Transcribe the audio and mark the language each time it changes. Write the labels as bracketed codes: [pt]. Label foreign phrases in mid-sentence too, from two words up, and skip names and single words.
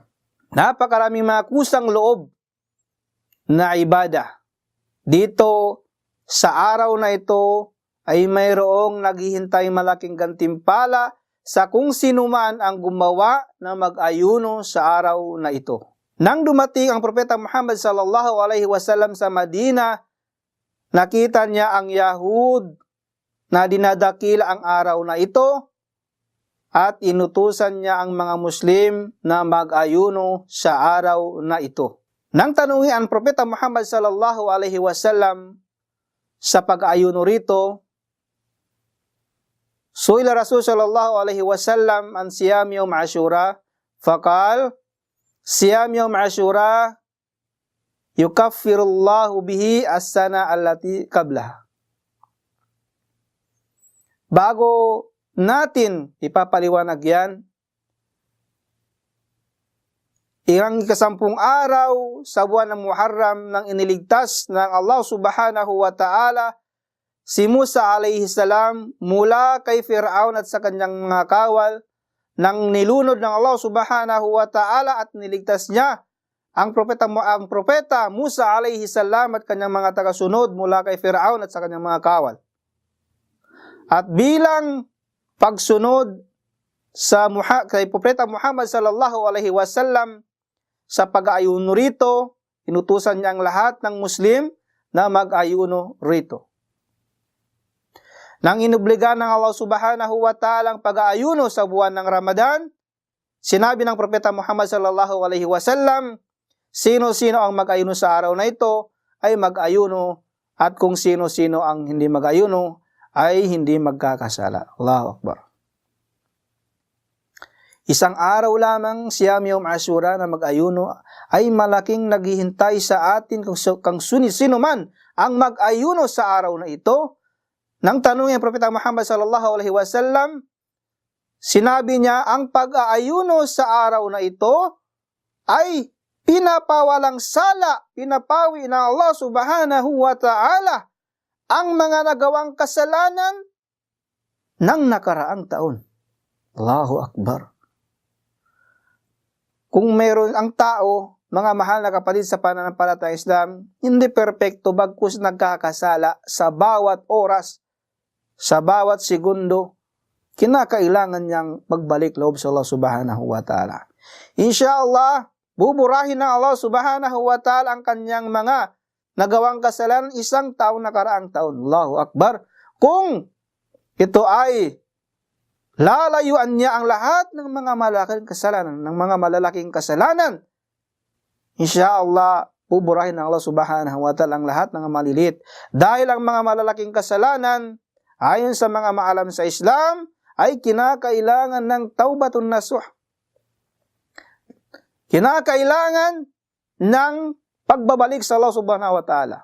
[tl] Napakaraming mga kusang loob na ibada. Dito sa araw na ito ay mayroong naghihintay malaking gantimpala sa kung sino man ang gumawa na mag-ayuno sa araw na ito. Nang dumating ang Propeta Muhammad [ar] صلى الله عليه وسلم [tl] sa Madina, nakita niya ang Yahud na dinadakil ang araw na ito at inutusan niya ang mga Muslim na mag-ayuno sa araw na ito. Nang tanungin ang Propeta Muhammad [ar] صلى الله عليه وسلم [tl] sa pag-ayuno rito, [ar] سُئل رسول صلى الله عليه وسلم عن صيام يوم عاشوراء، فقال صيام يوم عاشوراء يكفر الله به السنة التي قبلها. [tl] Bago natin ipapaliwanag yan, ang ika-10 araw sa buwan ng Muharram nang iniligtas ng Allah [ar] سبحانه وتعالى [tl] si Musa [ar] عليه السلام [tl] mula kay Fir'aun at sa kanyang mga kawal, nang nilunod ng Allah [ar] سبحانه وتعالى [tl] at niligtas niya ang propeta Musa [ar] عليه السلام [tl] at kanyang mga tagasunod mula kay Fir'aun at sa kanyang mga kawal. At bilang pagsunod kay Propeta Muhammad [ar] صلى الله عليه وسلم [tl] sa pag-ayuno rito, inutusan niya ang lahat ng Muslim na mag-ayuno rito. Nang inobligan ng Allah [ar] سبحانه وتعالى [tl] ang pag-ayuno sa buwan ng Ramadan, sinabi ng Propeta Muhammad [ar] صلى الله عليه وسلم, [tl] sino-sino ang mag-ayuno sa araw na ito ay mag-ayuno, at kung sino-sino ang hindi mag-ayuno ay hindi magkakasala. [ar] الله أكبر. [tl] Isang araw lamang, [ar] صيام يوم عاشوراء [tl] na mag-ayuno, ay malaking naghihintay sa atin kung sino man ang mag-ayuno sa araw na ito. Nang tanungin ang Propeta Muhammad [ar] صلى الله عليه وسلم, [tl] sinabi niya ang pag-aayuno sa araw na ito ay pinapawalang sala, pinapawi ng Allah [ar] سبحانه وتعالى [tl] ang mga nagawang kasalanan ng nakaraang taon. [ar] الله أكبر. [tl] Kung meron ang tao, mga mahal na kapatid sa pananampalatayang Islam, hindi perpekto bagkus nagkakasala sa bawat oras, sa bawat segundo, kinakailangan niyang magbalik loob sa Allah [ar] سبحانه وتعالى. [tl] Insyaallah, buburahin ng Allah [ar] سبحانه وتعالى [tl] ang kanyang mga nagawang kasalanan isang taon nakaraang taon. [ar] الله أكبر. [tl] Kung ito ay lalayuan niya ang lahat ng mga malalaking kasalanan, insyaallah, buburahin ng Allah [ar] سبحانه وتعالى [tl] ang lahat ng malilit. Dahil ang mga malalaking kasalanan, ayon sa mga maalam sa Islam, ay kinakailangan ng [ar] توبة نصوح, [tl] kinakailangan ng pagbabalik sa Allah [ar] سبحانه وتعالى.